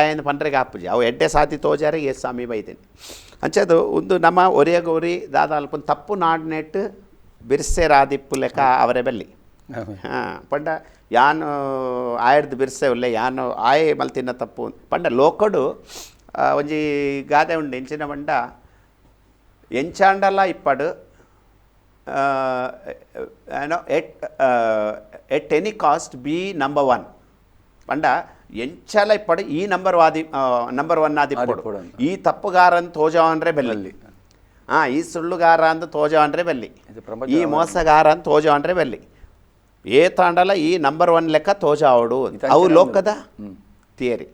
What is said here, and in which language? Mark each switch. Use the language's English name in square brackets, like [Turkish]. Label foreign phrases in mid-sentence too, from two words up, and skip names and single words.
[Tulu] ಆಯಂದು ಪಂಡ್ರೆಗೆ ಹಾಪುಜಿ ಅವು ಎಡ್ಡೆ ಸಾತಿ ತೋಜಾರೆ ಎಸ್ ಸ್ವಾಮಿ ಬೈದೇನೆ ಅಂಚದು ಒಂದು ನಮ್ಮ ಒರಿಯಗೋರಿ ದಾದ ಅಲ್ಪ ತಪ್ಪು ನಾಡ್ನೆಟ್ಟು ಬಿರ್ಸೆ ರಾದಿಪ್ಪು ಲೆಕ್ಕ ಅವರೇ ಬೆಲ್ಲಿ ಹಾಂ ಪಂಡ ಯಾನು ಆಯರ್ದು ಬಿರ್ಸೆ ಉಲ್ಲೆ ಯಾನು ಆಯೆ ಮಲ್ತಿನ ತಪ್ಪು ಪಂಡ ಲೋಕಡು ಒಂಜಿ ಗಾದೆ ಉಂಡು ಎಂಚಿನ ಪಂಡ ಎಂಚಾಂಡಲ ಇಪ್ಪಡು ಏನೋ [English] at any cost be number 1 [Tulu] ಪಂಡ ಎಂಚಲ ಇಪ್ಪಡು ಈ ನಂಬರ್ 1 ಆದಿಪ್ಪಡು ಈ ತಪ್ಪುಗಾರನ್ ತೋಜವನ್ರೆ ಬೆಲ್ಲಿ ಈ ಸುಳ್ಳುಗಾರ ಅಂತ ತೋಜವನ್ರೆ ಬೆಲ್ಲಿ ಈ ಮೋಸಗಾರ ಅಂತ ತೋಜವನ್ರೆ ಬೆಲ್ಲಿ ತಾಂಡಲ ಈ ನಂಬರ್ 1 ಲೆಕ್ಕ ತೋಜಾವಡು ಅವು ಲೋಕದ ಥಿಯರಿ